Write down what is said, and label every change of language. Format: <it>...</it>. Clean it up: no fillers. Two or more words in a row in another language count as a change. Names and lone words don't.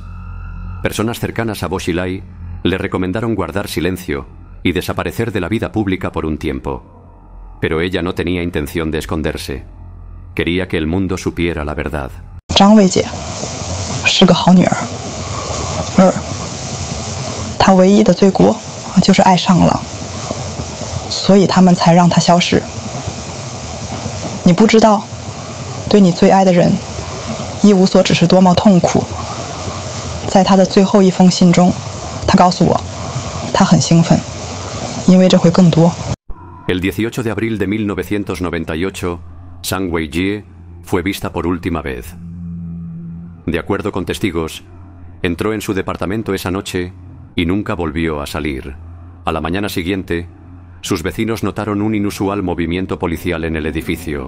<es>Personas cercanas a Bo Xilai le recomendaron guardar silencio y desaparecer de la vida pública por un tiempo. Pero ella no tenía intención de esconderse. Quería que el mundo supiera la verdad. Zhang Weijie es una buena mujer.</es> <zh>她唯一的罪过就是爱上了，所以他们才让她消失。你不知道，对你最爱的人一无所指是多么痛苦。在她的最后一封信中，她告诉我，她很兴奋。</zh> <es>El 18 de abril de 1998, Zhang Weijie fue vista por última vez. De acuerdo con testigos, entró en su departamento esa noche y nunca volvió a salir. A la mañana siguiente, sus vecinos notaron un inusual movimiento policial en el edificio.</es>